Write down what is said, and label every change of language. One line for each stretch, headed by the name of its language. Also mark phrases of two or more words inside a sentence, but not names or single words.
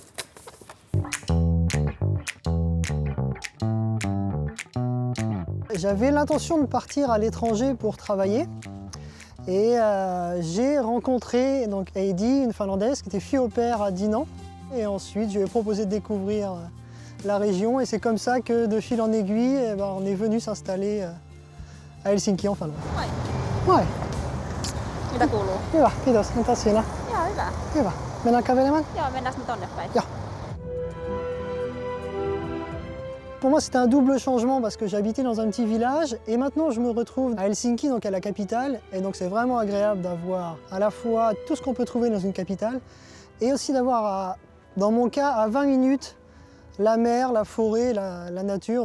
French: J'avais l'intention de partir à l'étranger pour travailler et j'ai rencontré donc Heidi, une Finlandaise qui était fille au père à Dinan. Et ensuite, je lui ai proposé de découvrir la région et c'est comme ça que de fil en aiguille, on est venu s'installer à Helsinki en Finlande. Ouais.
Finnish: Mitä kuuluu? Hyvä, kiitos. Entäs siinä? Ihan hyvä. Hyvä. Mennään kävelemään? Joo, mennään me tonne päin. Joo.
French: Pour moi, c'était un double changement parce que j'habitais dans un petit village et maintenant je me retrouve à Helsinki, donc à la capitale. Et donc c'est vraiment agréable d'avoir à la fois tout ce qu'on peut trouver dans une capitale et aussi d'avoir, dans mon cas, à 20 minutes, la mer, la forêt, la nature.